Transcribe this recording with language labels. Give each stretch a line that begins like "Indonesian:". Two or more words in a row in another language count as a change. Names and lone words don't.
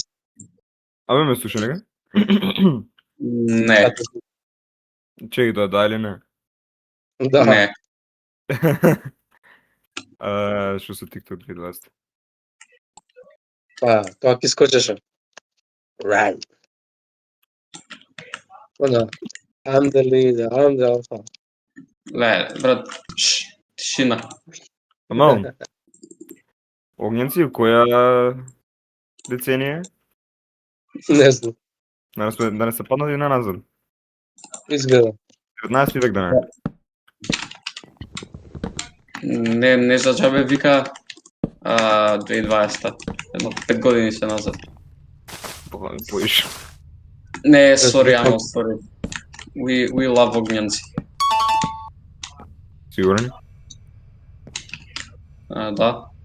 Macedonian: Абе ме слуша нега? Не, Чеки тоа да или не? Да. не. Што се TikTok 2020? Тоа ќе скочеше.
English: Right.
Macedonian: Она.
English: I'm the leader, I'm the alpha.
Macedonian: Ле, брат, тишина. Амал. Огњенци, која деценија? Не знам. Да не се паднат и на назад. Изгледа. 19 век да не. Не за џабе вика 2020. Едно 5 години се назад. Поиш. Не,
English: sorry, Амал, sorry. We love огњенци.
Macedonian: Сигурен? Да.